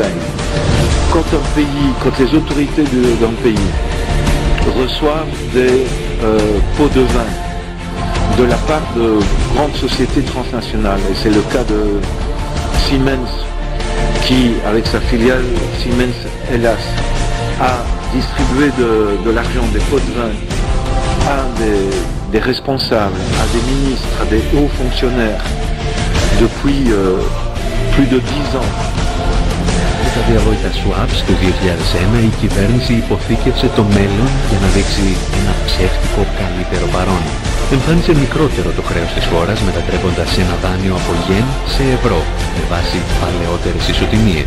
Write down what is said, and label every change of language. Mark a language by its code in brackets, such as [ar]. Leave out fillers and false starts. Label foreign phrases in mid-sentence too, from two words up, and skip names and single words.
[fr] Quand les autorités d'un pays reçoivent des pots de vin de la part de grandes sociétés transnationales, et c'est le cas de Siemens, qui, avec sa filiale Siemens Hellas, a distribué de l'argent, des pots de vin à des responsables, à des ministres, à des hauts fonctionnaires, depuis plus de 10 ans. [el] Με τα διαβόητα swaps το 2001 η κυβέρνηση υποθήκευσε το μέλλον για να δείξει ένα ψεύτικο καλύτερο παρόν. Εμφάνισε μικρότερο το χρέος της χώρας μετατρέποντας ένα δάνειο από γεν σε ευρώ με βάση παλαιότερες ισοτιμίες.